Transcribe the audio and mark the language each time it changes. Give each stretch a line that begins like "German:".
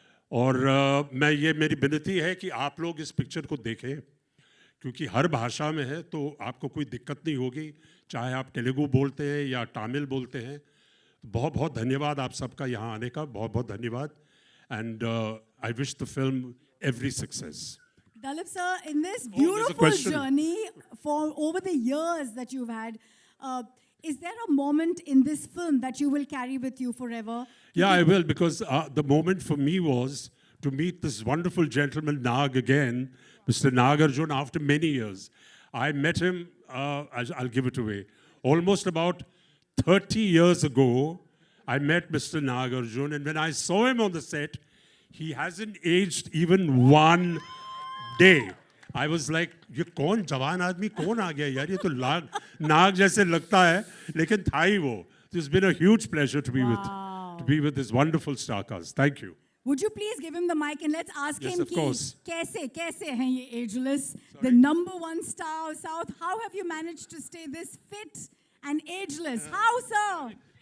Hindi: और मैं मेरी विनती है कि आप लोग इस पिक्चर को देखें क्योंकि हर भाषा में है तो आपको कोई दिक्कत नहीं होगी चाहे आप तेलुगु बोलते हैं या तमिल बोलते हैं. बहुत बहुत धन्यवाद आप सबका यहाँ आने का. बहुत बहुत धन्यवाद
English: And I wish the film every success. Dalip sir, in this there's a beautiful question. journey for over the years that you've had, is there a moment in this film that you will carry with you forever? Yeah, I will, because the moment for me was to meet this wonderful gentleman, Nag, again, Mr. Nagarjun, after many years. I met him, I'll give it away, almost about 30 years ago. I met Mr. Nagarjun, and when I saw him on the set, he hasn't aged even one day. I was like,
Hindi: ये कौन जवान आदमी कौन आ गया यार, ये तो नाग जैसे लगता है, लेकिन था ही वो.
English: It's been a huge pleasure to be with this wonderful star cast. Thank you. Would you please give him the mic and let's ask Yes, him of course.
Hindi: कैसे हैं ये
English: ageless, the #1 star of South? How have you managed to stay this fit and ageless? How, sir?